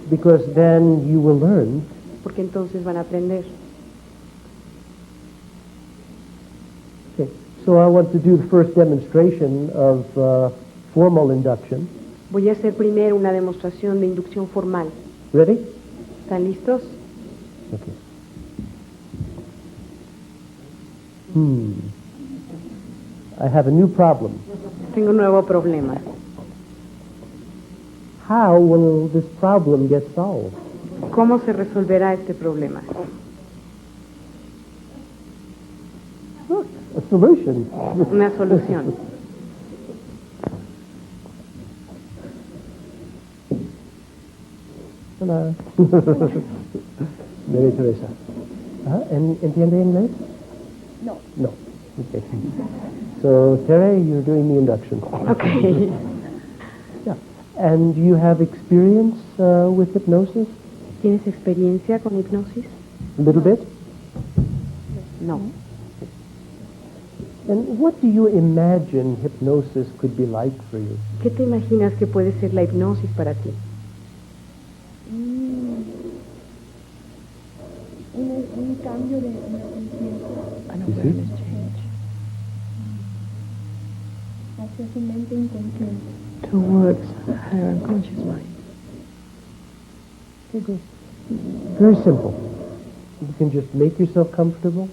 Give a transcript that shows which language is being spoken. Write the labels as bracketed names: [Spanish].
[English] because then you will learn. [Spanish] porque entonces van a aprender. [English] Okay, so I want to do the first demonstration of formal induction. [Spanish] Voy a hacer primero una demostración de inducción formal. [English] Ready? [Spanish] ¿Están listos? [English] Okay. I have a new problem. [Spanish] Tengo un nuevo problema. [English] How will this problem get solved? [Spanish] ¿Cómo se resolverá este problema? [English] Look, a solution. [Spanish] Una solución. Hola. María Teresa. ¿Entiende inglés? No. [English] No. Okay. So, Tere, you're doing the induction. Okay. Yeah. And you have experience with hypnosis? [Spanish] ¿Tienes experiencia con hipnosis? [English] A little bit? [Spanish] No. [English] And what do you imagine hypnosis could be like for you? [Spanish] ¿Qué te imaginas que puede ser la hipnosis para ti? Un cambio de conciencia [English] You see? [Spanish] hacia su mente inconsciente. [English] Towards her unconscious mind. Okay, good. Very simple. You can just make yourself comfortable.